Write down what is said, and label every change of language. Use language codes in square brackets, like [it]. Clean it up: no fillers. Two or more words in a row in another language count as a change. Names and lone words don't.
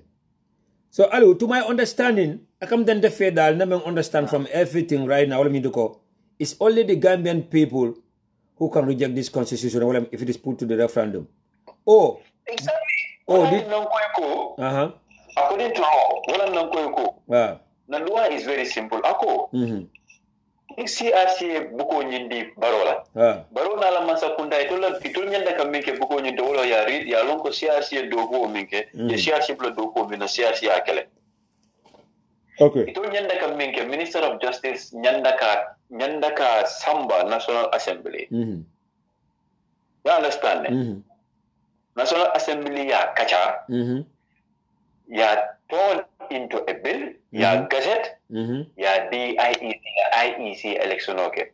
[en] So, Alu, to my understanding, I come then the federal, I understand from everything right now, it's only the Gambian people who can reject this constitution if it is put to the referendum. Oh. Exactly. Oh, according to law, the law is very simple. [man] CRC buko nyindi barola. Barola la masa kunda ito nyanda kamike buko nyindi wolo ya read ya lonko CRC dogo minke, ya CRC blo dogo mina CRC akele. Okay. Ito nyanda kamike [en] Minister of Justice [man] nyanda ka Samba [en] National Assembly. You understand? National Assembly ya kacha, ya turned into a bill, ya gazette, ya IEC election. Okay.